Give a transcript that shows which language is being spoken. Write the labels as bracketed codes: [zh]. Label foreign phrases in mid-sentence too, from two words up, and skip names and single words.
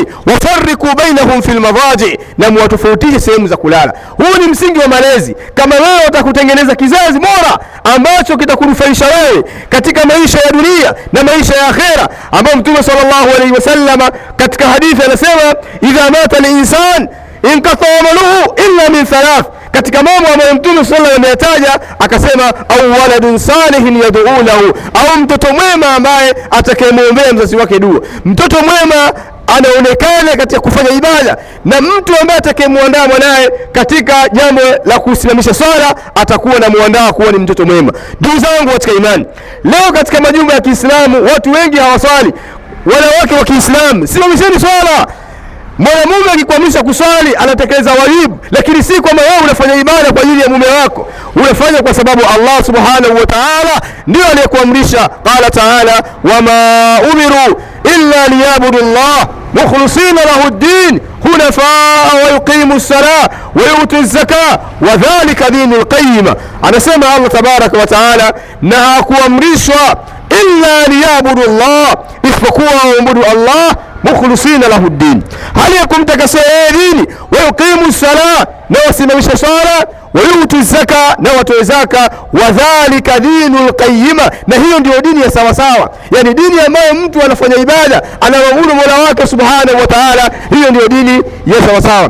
[ar] وفرقوا بينهم في المضاجع, [sw] na muwatofautishe sehemu za kulala. Huu ni msingi wa malezi. Kama wewe utakutengeneza kizazi bora ambacho kitakunufaisha wewe katika maisha ya dunia na maisha ya akhera, ambao Mtume [ar] صلى الله عليه وسلم [sw] katika hadithi anasema: [ar] إذا مات الإنسان انقطع عمله إلا من ثلاث. [sw] Katika mambo ambayo Mtume [ar] صلى الله عليه وسلم [sw] ameyataja akasema, [ar] أو ولد صالح يدعو له, [sw] au mtoto mwema ambaye atakayemwombea mzazi wake dua. Mtoto mwema anaonekana katika kufanya ibada, na mtu ambaye atakayemwandaa mwanae katika jambo la kusimamisha swala atakuwa na muandaa kuwa ni mtoto mwema. Ndugu zangu katika imani, leo katika majumba ya Kiislamu watu wengi hawaswali. Wanawake wa Kiislamu, simamisheni swala. Mwanamume akikwamisha kuswali anatekeleza wajibu, lakini si kwamba wewe unafanya ibada kwa ajili ya mume wako. Unafanya kwa sababu Allah [ar] سبحانه وتعالى [sw] ndio aliyekuamrisha. [ar] قال تعالى وما أمروا إلا ليعبدوا الله مخلصين له الدين حنفاء ويقيموا الصلاة ويؤتوا الزكاة وذلك دين القيمة. [sw] Anasema Allah [ar] تبارك وتعالى, [sw] na hakuamrishwa [ar] إلا ليعبدوا الله, [sw] isipokuwa waabudu Allah [ar] مخلصين له الدين, [sw] hali ya kumtakasia dini, [ar] ويقيموا الصلاة, [sw] na wasimamisha swala, [ar] ويؤتوا الزكاة, [sw] na watoe zaka, [ar] وذلك دين القيمة, [sw] na hiyo ndio dini ya sawa sawa. Yani dini ambayo mtu anafanya ibada anamwabudu Mola wake [ar] سبحانه وتعالى, [sw] hiyo ndio dini ya sawa sawa.